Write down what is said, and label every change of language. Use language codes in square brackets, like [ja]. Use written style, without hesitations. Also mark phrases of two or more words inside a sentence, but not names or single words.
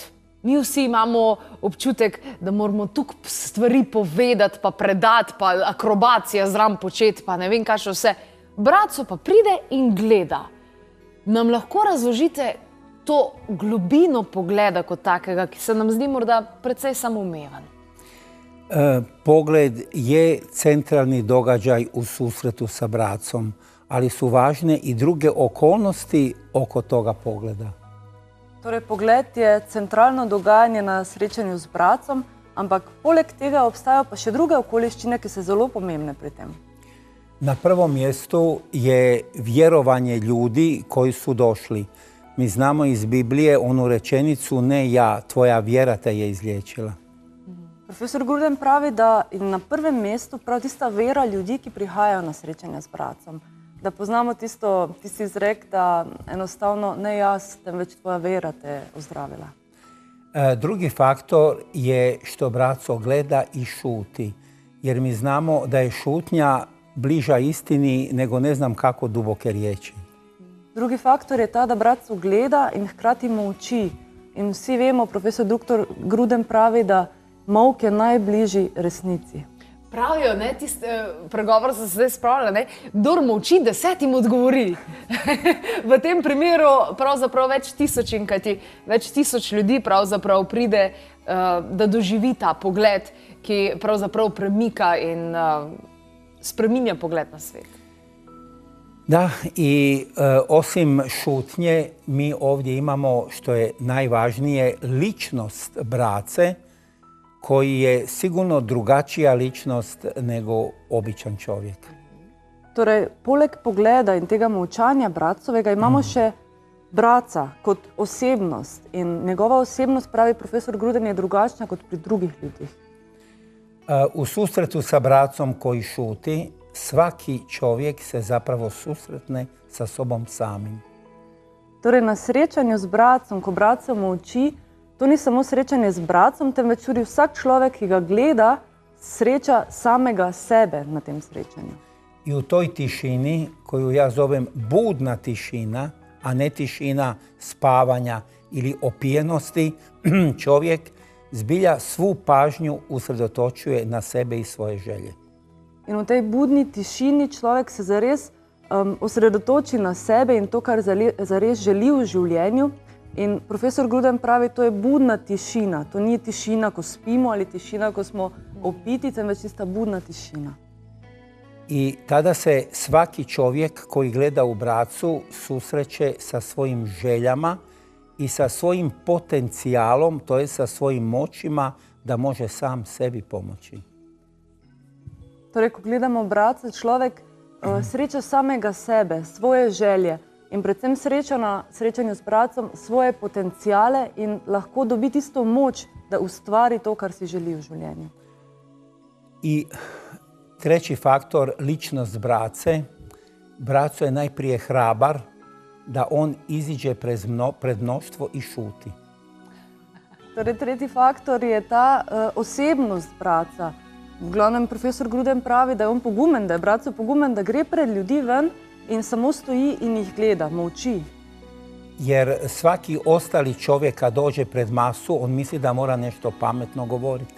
[sl] Mi vsi imamo občutek, da moramo tukaj stvari povedati, pa predati, pa akrobacija zraven početi, pa ne vem kaj še vse. Bratco pa pride in gleda. Nam lahko razložite to globino pogleda kot takega, ki se nam zdi morda precej samoumeven? [hr] Pogled je centralni događaj u susretu sa bracom, ali su važne i druge okolnosti oko toga pogleda. [sl] Torej, pogled je centralno dogajanje na srečanju z bracom, ampak poleg tega obstajajo pa še druge okoliščine, ki so zelo pomembne pri tem. [hr] Na prvom mjestu je vjerovanje ljudi koji su došli. Mi znamo iz Biblije onu rečenicu ne ja, tvoja vjera te je izliječila. [sl] Profesor Gruden pravi, da je na prvem mestu prav tista vera ljudi, ki prihajajo na srečanje z bracom. Da poznamo tisti izrek, da enostavno ne jaz, temveč tvoja vera te ozdravila. [hr] Drugi faktor je što braco gleda i šuti. Jer mi znamo da je šutnja bliža istini nego ne znam kako duboke riječi. [sl] Drugi faktor je ta, da braco gleda in hkrati molči. In vsi vemo, profesor dr. Gruden pravi, da molk je najbližji resnici. Pravijo, pregovor sem se zdaj spravila, kdor molči, 10 odgovori. V tem primeru pravzaprav več tisoč ljudi pravzaprav pride, da doživi ta pogled, ki pravzaprav premika in spreminja pogled na svet. Da, [hr] i osim šutnje, mi ovdje imamo, što je najvažnije, ličnost brace, koji je sigurno drugačija ličnost nego običan čovjek. [sl] Torej, poleg pogleda in tega molčanja bracovega imamo še braca kot osebnost in njegova osebnost, pravi profesor Gruden, je drugačna kot pri drugih ljudih. [hr] U susretu sa bracom koji šuti, svaki čovjek se zapravo susretne sa sobom samim. [sl] Torej, na srečanju z bracom, ko braco molči, to ni samo srečanje z bracom, temveč tudi vsak človek, ki ga gleda, sreča samega sebe na tem srečanju. [hr] I u toj tišini, koju ja zovem budna tišina, a ne tišina spavanja ili opijenosti, čovjek zbilja svu pažnju usredotočuje na sebe i svoje želje. [sl] In v tej budni tišini človek se zares osredotoči na sebe in to, kar zares želi v življenju, In profesor Gruden pravi, to je budna tišina. To ni tišina, ko spimo ali tišina, ko smo opiti, temveč tista budna tišina. [hr] I tada se svaki čovjek koji gleda u bracu susreće sa svojim željama i sa svojim potencijalom, to je sa svojim moćima da može sam sebi pomoći. [sl] Torej, ko gledamo braca, človek sreča samega sebe, svoje želje in predvsem sreča na srečanju s bracom svoje potencijale in lahko dobi tisto moč, da ustvari to, kar si želi v življenju. [hr] I treći faktor, ličnost brace. Braco je najprije hrabar da on iziđe pred mnoštvo i šuti. [sl] Torej, tretji faktor je ta osebnost braca. V glavnem, profesor Gruden pravi, da je on pogumen, da je braco pogumen, da gre pred ljudi ven in samo stoji in jih gleda, molči. [hr] Jer svaki ostali čovjek kad dođe pred masu, on misli da mora nešto pametno govoriti.